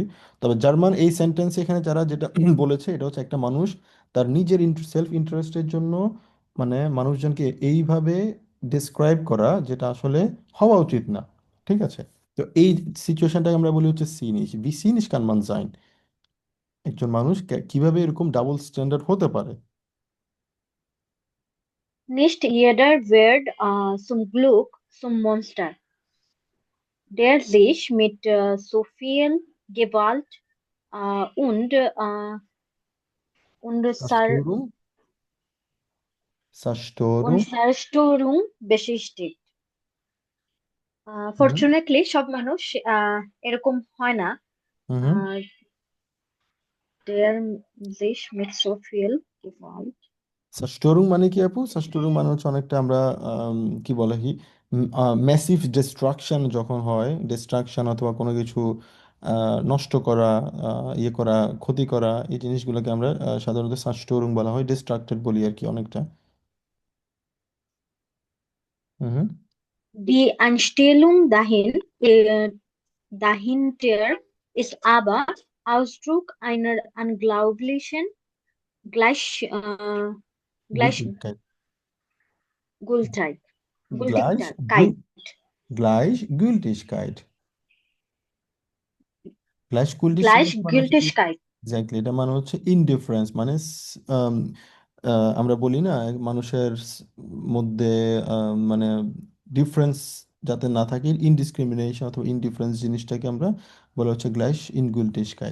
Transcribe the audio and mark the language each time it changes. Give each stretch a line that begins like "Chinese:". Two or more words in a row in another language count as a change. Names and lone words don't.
Bangla: তবে জার্মান এই সেন্টেন্স এখানে যারা যেটা বলেছে, এটা হচ্ছে একটা মানুষ তার নিজের
English: self interest
Bangla: জন্য মানে মানুষজনকে এইভাবে ডিসক্রাইব করা, যেটা আসলে হওয়া উচিত না। ঠিক আছে? তো এই সিচুয়েশনটাকে আমরা বলি হচ্ছে সিনিশ,
German: wie zynisch kann man sein.
Bangla: একজন মানুষ কিভাবে এরকম ডাবল স্ট্যান্ডার্ড হতে পারে।
German: Nicht jeder wird zum Glück zum Monster, der sich mit so viel Gewalt und, সাস্টোরুম, und সাস্টোরুম। Zerstörung beschäftigt. হুম
Bangla: Fortunately, সব মানুষ এরকম হয় না। হুম হুম। আহ,
German: der sich mit so viel Gewalt
Bangla: সাস্টোরুম মানে কি আপু? সাস্টোরুম মানে হচ্ছে অনেকটা আমরা কি বলে কি,
English: massive destruction
Bangla: যখন হয়, ডিস্ট্রাকশন অথবা কোনো কিছু নষ্ট করা, ইয়ে করা, ক্ষতি করা, এই জিনিসগুলোকে আমরা সাধারণত সাস্টোরুম বলা হয়, ডিস্ট্রাক্টেড বলি আর কি অনেকটা। হুম হুম।
German: Die dahinter ist aber Ausdruck einer unglaublichen Gleich, äh, Gültigkeit. Gleichgültigkeit. Gleich, Gültigkeit. Gleichgültigkeit. Gleichgültigkeit
Bangla: মানে হচ্ছে কি?
German: Gleichgültigkeit.
Bangla: এক্স্যাক্টলি, এটা মানে হচ্ছে ইনডিফারেন্স, মানে আমরা বলি না মানুষের মধ্যে মানে ডিফারেন্স যাতে না থাকে, ইনডিসক্রিমিনেশন অথবা ইনডিফারেন্স জিনিসটাকে আমরা বলা হচ্ছে
German: Gleichgültigkeit.